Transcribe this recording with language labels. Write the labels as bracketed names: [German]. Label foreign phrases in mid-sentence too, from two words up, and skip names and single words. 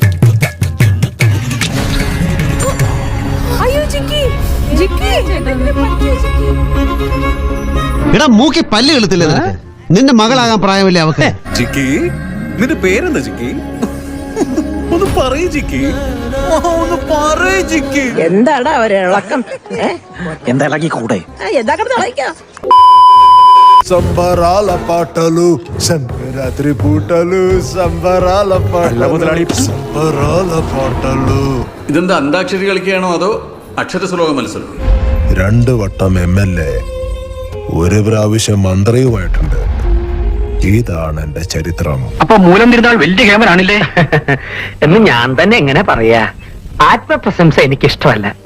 [Malayalam] എടാ മൂക്കി പല്ല് കളുത്തില്ല. നിന്റെ മകളാകാൻ പ്രായമില്ല അവക്ക്. ജിക്കി, നിന്റെ പേരെന്താ ജിക്കി? ഒന്ന് പറയ് ജിക്കി, ഒന്ന് പറയ് ജിക്കി. എന്താടാ അവരെ ഇളക്കം? എന്താ ഇളകി കൂടെ? [Telugu] సంబరాల పాటలు సంక్రాంతి పూటలు సంబరాల పాటలు. [Malayalam] ഇതെന്താ അന്താക്ഷരി കളിക്കുകയാണോ അതോ അക്ഷരശ്ലോക മത്സരം? 2 വട്ടം MLA, 1 പ്രാവശ്യം മന്ത്രിയുമായിട്ടുണ്ട്. ഇതാണ് എന്റെ ചരിത്രം. അപ്പൊ മൂലം തിരുന്നാൾ വലിയ ക്യാമറാണില്ലേ എന്ന് ഞാൻ തന്നെ എങ്ങനെ പറയാ? ആത്മപ്രശംസ എനിക്കിഷ്ടമല്ല.